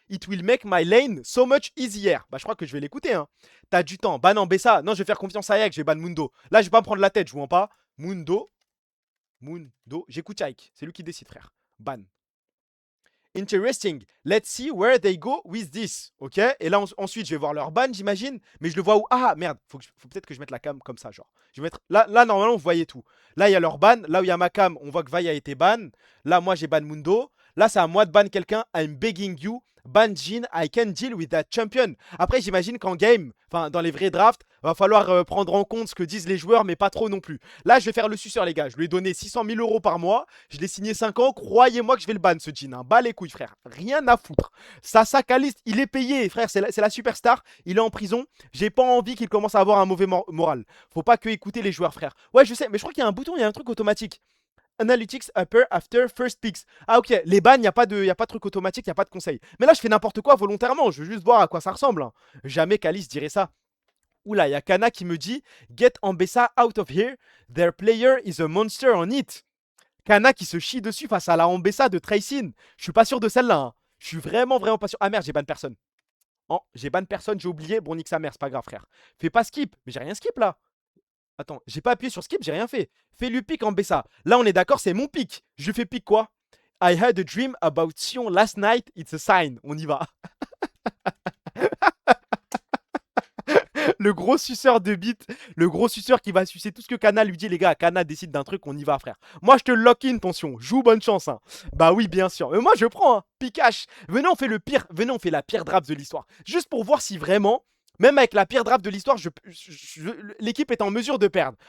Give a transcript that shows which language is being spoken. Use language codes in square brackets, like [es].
[en] It will make my lane so much easier. [fr] Bah, je crois que je vais l'écouter. Hein. T'as du temps. Ban Ambessa. Non, je vais faire confiance à Yak. Je vais ban Mundo. Là, je vais pas me prendre la tête. Je vois pas. Mundo. J'écoute Yak. C'est lui qui décide, frère. [en] Ban. Interesting. Let's see where they go with this. Ok. [fr] Et là, ensuite, je vais voir leur ban, j'imagine. Mais je le vois où? Ah, merde. Faut peut-être que je mette la cam comme ça, genre. Je vais mettre... Là, normalement, vous voyez tout. Là, il y a leur ban. Là où il y a ma cam, on voit que Vi a été ban. Là, moi, j'ai ban Mundo. Là, c'est à moi de ban quelqu'un. [en] I'm begging you. Ban Jhin. I can deal with that champion. [fr] Après, j'imagine qu'en game, enfin, dans les vrais drafts, va falloir prendre en compte ce que disent les joueurs, mais pas trop non plus. Là, je vais faire le suceur, les gars. Je lui ai donné 600 000 € par mois. Je l'ai signé 5 ans. Croyez-moi que je vais le ban, ce Jhin. Hein. Bas les couilles, frère. Rien à foutre. Sasa Kalist, il est payé, frère. C'est la superstar. Il est en prison. J'ai pas envie qu'il commence à avoir un mauvais moral. Faut pas que écouter les joueurs, frère. Ouais, je sais, mais je crois qu'il y a un bouton, il y a un truc automatique. [en] Analytics upper after first picks. [fr] Ah ok, les bans, il n'y a pas de truc automatique, il n'y a pas de conseil. Mais là, je fais n'importe quoi volontairement, je veux juste voir à quoi ça ressemble. Hein. Jamais Kalis dirait ça. Oula, il y a Kana qui me dit « [en] Get Ambessa out of here, their player is a monster on it ». [fr] Kana qui se chie dessus face à la Ambessa de Tracing. Je suis pas sûr de celle-là. Hein. Je suis vraiment pas sûr. Ah merde, j'ai ban personne. Oh, j'ai ban personne, j'ai oublié. Bon, nique sa mère, c'est pas grave, frère. Fais pas skip. Mais j'ai rien skip là. Attends, j'ai pas appuyé sur skip, j'ai rien fait. Fais-lui pick Ambessa. Là, on est d'accord, c'est mon pick. Je lui fais pick quoi? [en] I had a dream about Sion last night, it's a sign. [fr] On y va. Le gros suceur de bite, le gros suceur qui va sucer tout ce que Kana lui dit, les gars. Kana décide d'un truc, on y va, frère. Moi, je te lock-in, tension. Joue, bonne chance. Hein. Bah oui, bien sûr. Mais moi, je prends, hein. Picache. Venez, on fait le pire. Venez, on fait la pire draft de l'histoire. Juste pour voir si vraiment... Même avec la pire draft de l'histoire, l'équipe est en mesure de perdre.